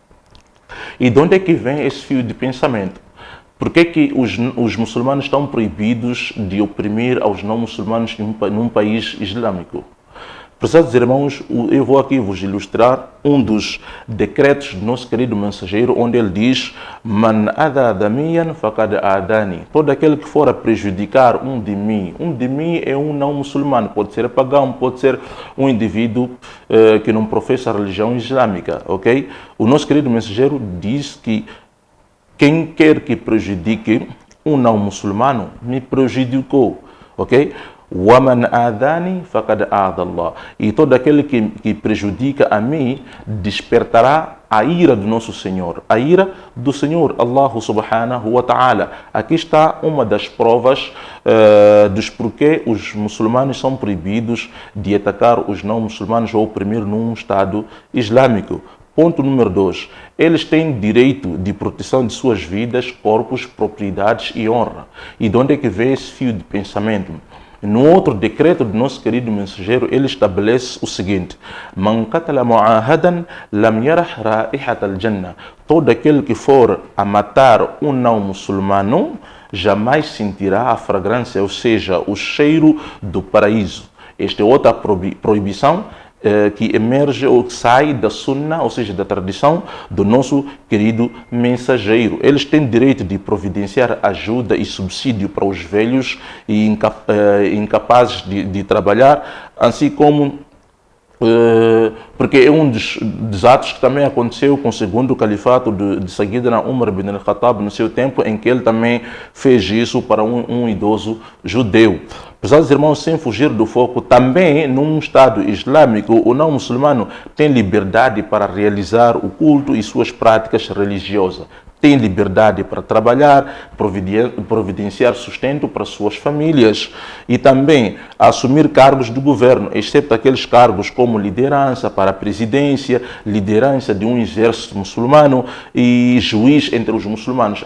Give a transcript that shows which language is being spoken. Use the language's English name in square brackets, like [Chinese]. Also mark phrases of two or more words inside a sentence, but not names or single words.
[Portuguese] E de onde é que vem esse fio de pensamento? Por que que os muçulmanos estão proibidos de oprimir aos não muçulmanos num país islâmico? Prezados irmãos, eu vou aqui vos ilustrar um dos decretos do nosso querido mensageiro, onde ele diz: [Arabic] من آذى ذميا فقد آذاني. [Portuguese] Todo aquele que for a prejudicar um de mim é um não muçulmano, pode ser pagão, pode ser um indivíduo que não professa a religião islâmica, ok? O nosso querido mensageiro diz que quem quer que prejudique um não muçulmano, me prejudicou, ok? [Arabic] وَمَنْ آذَانِي فَقَدْ آذَى اللَّهِ. [Portuguese] E todo aquele que prejudica a mim despertará a ira do nosso Senhor, a ira do Senhor, [Arabic] الله سبحانه وتعالى. [Portuguese] Aqui está uma das provas dos porquê os muçulmanos são proibidos de atacar os não muçulmanos ou oprimir num Estado islâmico. Ponto número 2. Eles têm direito de proteção de suas vidas, corpos, propriedades e honra. E de onde é que vem esse fio de pensamento? No outro decreto do nosso querido mensageiro, ele estabelece o seguinte: [Arabic] من قتل معاهدا لم يرح رائحة الجنة. [Portuguese] Todo aquele que for a matar um não muçulmano jamais sentirá a fragrância, ou seja, o cheiro do paraíso. Esta é outra proibição que emerge ou que sai da sunna, ou seja, da tradição do nosso querido mensageiro. Eles têm direito de providenciar ajuda e subsídio para os velhos e incapazes de trabalhar, assim como porque é um dos atos que também aconteceu com o segundo califato de Sayyidina Umar bin al-Khattab no seu tempo, em que ele também fez isso para um idoso judeu. Prezados irmãos, sem fugir do foco, também num Estado islâmico, o não muçulmano tem liberdade para realizar o culto e suas práticas religiosas. Tem liberdade para trabalhar, providenciar sustento para suas famílias e também assumir cargos do governo, exceto aqueles cargos como liderança para a presidência, liderança de um exército muçulmano e juiz entre os muçulmanos.